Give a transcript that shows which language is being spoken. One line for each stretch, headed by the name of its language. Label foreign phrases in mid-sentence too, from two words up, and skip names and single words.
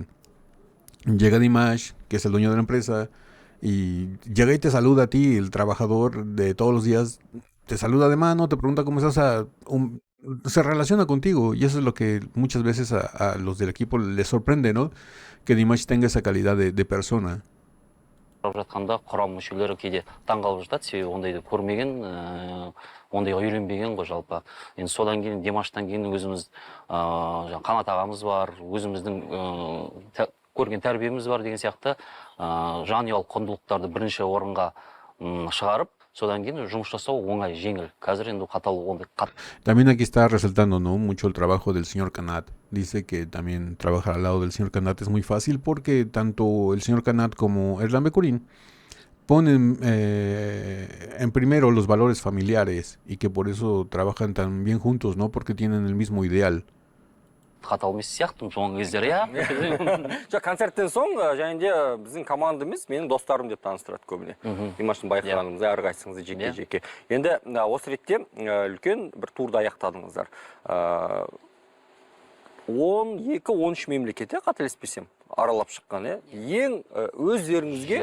Spanish: Llega Dimash, que es el dueño de la empresa, y llega y te saluda a ti, el trabajador de todos los días, te saluda de mano, te pregunta cómo estás, se relaciona contigo, y eso es lo que muchas veces a los del equipo les sorprende, ¿no? Que Dimash tenga esa calidad de persona.
Kazakh: Жатқанда құрам мүшелері кейде таңғалып жатады, себебі ондайды көрмеген, ондайға үйренбеген ғой жалпы. Енді содан кейін Димаштан кейін өзіміз қанат ағамыз бар, өзіміздің көрген тәрбиеміз бар деген сияқты жанұялық құндылықтарды бірінші орынға шығарып, содан кейін жұмыс жасау оңай, жеңіл. Қазір енді қатал ондай
Spanish: También aquí está resaltando, ¿no?, mucho el trabajo del señor Canat. Dice que también trabajar al lado del señor Canat es muy fácil porque tanto el señor Canat como Erlan Becurín ponen en primero los valores familiares y que por eso trabajan tan bien juntos, ¿no? Porque tienen el mismo ideal.
Kazakh: қатал емес сияқтымын соңғы кездері, иә. Жоқ, концерттен соң және де біздің команда емес, менің достарым деп таныстырады көбіне. Димаштың байқағанымыз, әрқайсыңызды жеке-жеке. Енді осы ретте үлкен бір турды аяқтадыңыздар. 12-13 мемлекетте, қателеспесем, аралап шыққан, ең өздеріңізге